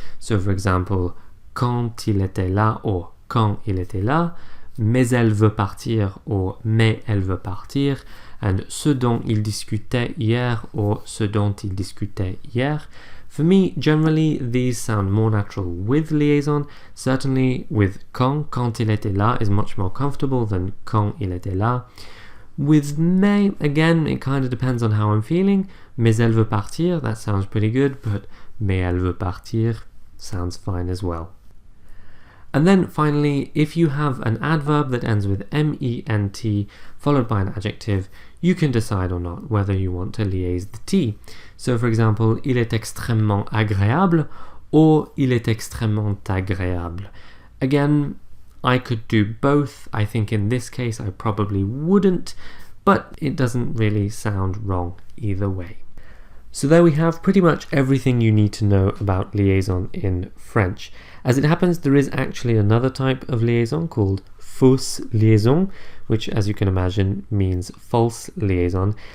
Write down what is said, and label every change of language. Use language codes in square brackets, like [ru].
[en] So for example, [fr] quand il était là [en] or [fr] quand il était là, mais elle veut partir or mais elle veut partir, [en] and [fr] ce dont il discutait hier or ce dont il discutait hier. [en] For me, generally, these sound more natural with liaison. Certainly with [fr] quand il était là [en] is much more comfortable than [fr] quand il était là. [en] With mais, again, it kind of depends on how I'm feeling. [fr] Mais elle veut partir, [en] that sounds pretty good, but [fr] mais elle veut partir [en] sounds fine as well. And then finally, if you have an adverb that ends with ment followed by an adjective, you can decide or not whether you want to liaise the T. So for example, [fr] il est extrêmement agréable [en] or [fr] il est extrêmement agréable. [en] Again, I could do both. I think in this case I probably wouldn't, but it doesn't really sound wrong either way. So there we have pretty much everything you need to know about liaison in French. As it happens, there is actually another type of liaison called fausse liaison, which, as you can imagine, means false liaison.